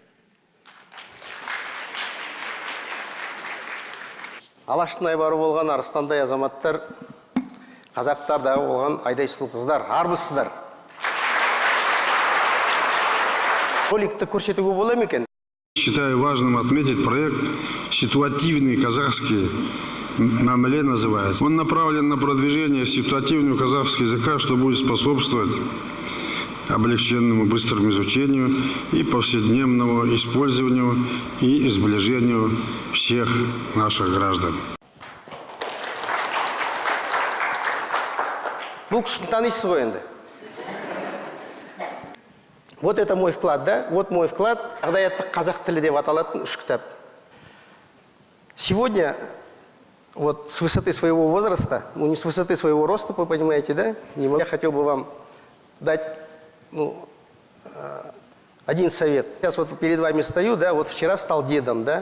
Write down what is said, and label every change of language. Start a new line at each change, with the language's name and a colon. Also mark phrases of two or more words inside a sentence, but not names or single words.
Kazakh: Алаштың айбары болған арыстандай азаматтар, қазақтардағы болған айдай сұлу қыздар, армысыздар. Роликті көрсетуге бола ма екен?
Russian: Считаю важным отметить проект «Ситуативный казахский мамле» называется. Он направлен на продвижение ситуативного казахского языка, что будет способствовать облегченному быстрому изучению и повседневному использованию и сближению всех наших граждан.
Kazakh: Бұл кісіні танисыз ғой енді.
Russian: Вот это мой вклад, да? Вот мой вклад.
Kazakh: Ағдаяттық қазақ тілі деп аталатын 3 кітап.
Russian: Сегодня, вот с высоты своего возраста, ну не с высоты своего роста, вы понимаете, да? Я хотел бы вам дать один совет. Сейчас вот перед вами стою, да, вот вчера стал дедом, да?